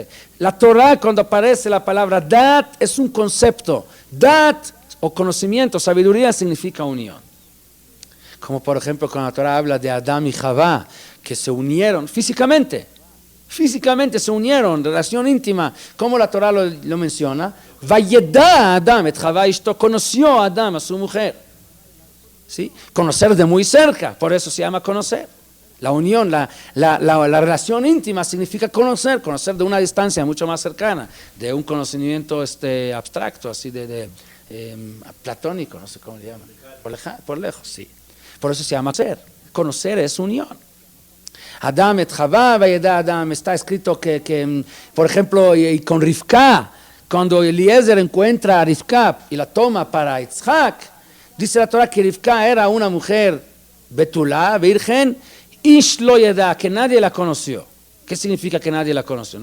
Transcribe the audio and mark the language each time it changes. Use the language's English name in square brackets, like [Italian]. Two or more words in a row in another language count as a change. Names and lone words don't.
[Spanish] La Torah, cuando aparece la palabra dat, es un concepto. Dat, o conocimiento, sabiduría, significa unión. Como por ejemplo, cuando la Torah habla de Adán y Javá, que se unieron físicamente se unieron, relación íntima, como la Torah lo menciona. [Hebrew] Vayedá Adam et Javá ishto, [Spanish] conoció a Adán, a su mujer. ¿Sí? Conocer de muy cerca, por eso se llama conocer. La unión, la relación íntima significa conocer de una distancia mucho más cercana, de un conocimiento abstracto, así platónico, no sé cómo le llaman, por lejos, sí. Por eso se llama conocer es unión. [Hebrew] Adam et Javá, vayedá Adam, [Spanish] está escrito que por ejemplo, y con Rivka, cuando Eliezer encuentra a Rivka y la toma para Yitzhak, dice la Torah que Rivka era una mujer betulá, virgen, [Hebrew] Ish lo yedá, [Spanish] que nadie la conoció. ¿Qué significa que nadie la conoció?